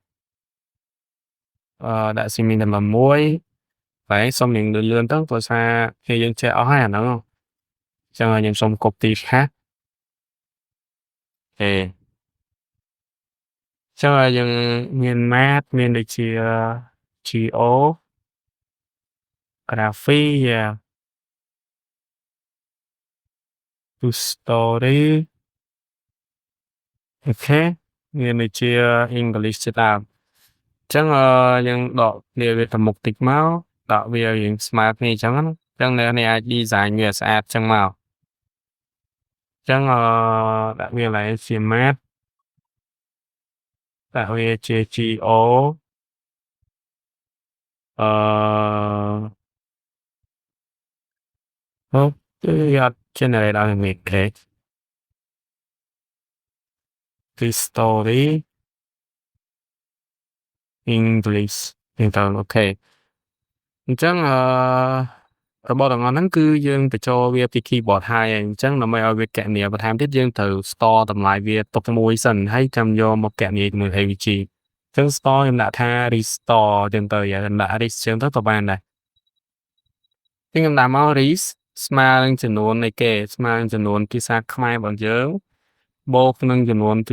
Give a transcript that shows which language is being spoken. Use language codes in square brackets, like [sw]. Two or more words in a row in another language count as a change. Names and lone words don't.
[km] ដាក់ semicolon 1តែសុំរៀងលឿនទៅព្រោះថាគេយើងចេះអស់ហើយអាហ្នឹងអញ្ចឹងខ្ញុំសុំ copy ខាត់អ ញ្ចឹងយើងមាន math មានដូចជា [en] geo graphy history [km] អូខេ មានដូចជា English ជាដើមអញ្ចឹងយើងដកវាទៅមុខតិចមកដាក់វារៀងស្មើគ្នាអញ្ចឹងណាអញ្ចឹងអ្នកអាច design វាស្អាតអញ្ចឹងមកអញ្ចឹងដាក់វាឡើងជា math ដាក់វាជា geo គឺអត់ generate ឲ្យមាន [en] grade history English [km] ទៅអូខេអញ្ចឹងរបស់ទាំងអ ស់ហ្នឹងគឺយើងបញ្ចូលវាពី keyboard ហើយអញ្ចឹងដើម្បីឲ្យវាគណនាបន្ថែមទៀតយើងត្រូវ store តម្លៃវាទុកមួយសិនហើយចាំយកមកគណនាជាមួយ AVG អញ្ចឹង store ខ្ញុំដាក់ថា restore អញ្ចឹងទៅដាក់ rest អញ្ចឹងទៅក៏បានដែរខ្ញុំដាក់មក rest ស្មើនឹងចំនួននៃគេស្មើនឹងចំនួនភាសាខ្មែររបស់យើងបូកនឹងចំនួនគឺ